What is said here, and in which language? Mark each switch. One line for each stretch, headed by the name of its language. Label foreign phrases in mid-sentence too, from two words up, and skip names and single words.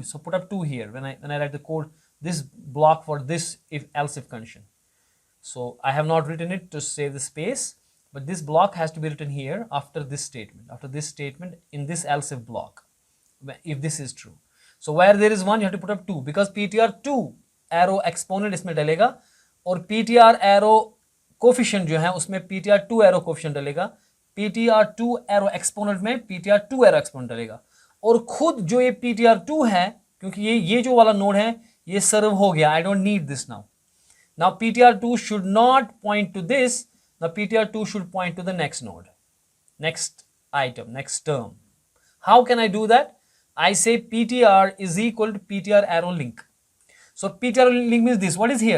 English: So put up 2 here when I write the code, this block for this if else if condition. So I have not written it to save the space, but this block has to be written here after this statement in this else if block, if this is true. So where there is 1, you have to put up 2, because PTR2 arrow exponent
Hindi: इसमें डलेगा, और
English: PTR arrow coefficient
Hindi: जो है उसमें
English: PTR2 arrow coefficient
Hindi: डलेगा,
English: PTR2 arrow exponent
Hindi: में
English: PTR2 arrow exponent
Hindi: डलेगा, और खुद जो ये PTR2 है, क्योंकि ये जो वाला नोड है ये सर्व हो गया,
English: I don't need this now. Now PTR2 should not point to this. Now PTR2 should point to the next node, next item, next term. How can I do that? I say PTR is equal to PTR arrow link. So PTR link means this. What is here?